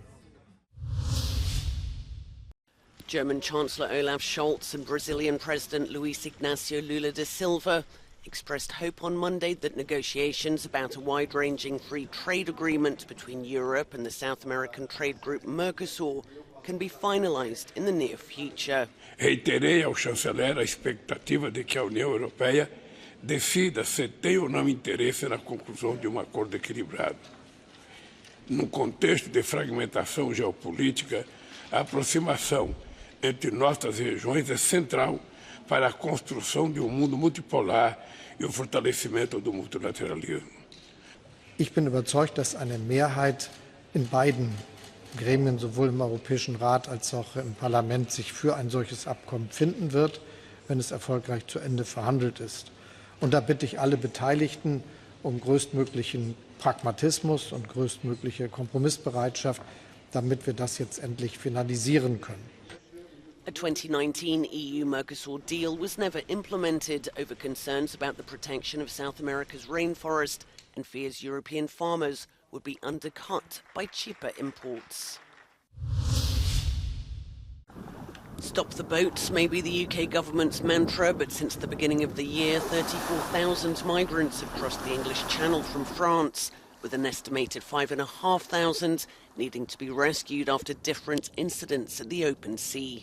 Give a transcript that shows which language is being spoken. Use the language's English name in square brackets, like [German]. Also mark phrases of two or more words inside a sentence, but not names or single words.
[English] German Chancellor Olaf Scholz and Brazilian President Luiz Inácio Lula da Silva expressed hope on Monday that negotiations about a wide-ranging free trade agreement between Europe and the South American trade group Mercosur can be finalized in the near future. [Portuguese] Reiterei ao chanceler a expectativa de que a União Europeia decida se tem ou não interesse na conclusão de acordo equilibrado. No contexto de fragmentação geopolítica, a aproximação entre nossas regiões é central para a construção de mundo multipolar e o fortalecimento do multilateralismo. [German] Ich bin überzeugt, dass eine Mehrheit in beiden Gremien, sowohl im Europäischen Rat als auch im Parlament, sich für ein solches Abkommen finden wird, wenn es erfolgreich zu Ende verhandelt ist. Und da bitte ich alle Beteiligten um größtmöglichen Pragmatismus und größtmögliche Kompromissbereitschaft, damit wir das jetzt endlich finalisieren können. [English] A 2019 EU-Mercosur deal was never implemented over concerns about the protection of South America's rainforest and fears European farmers would be undercut by cheaper imports. Stop the boats may be the UK government's mantra, but since the beginning of the year, 34,000 migrants have crossed the English Channel from France, with an estimated 5,500 needing to be rescued after different incidents at the open sea.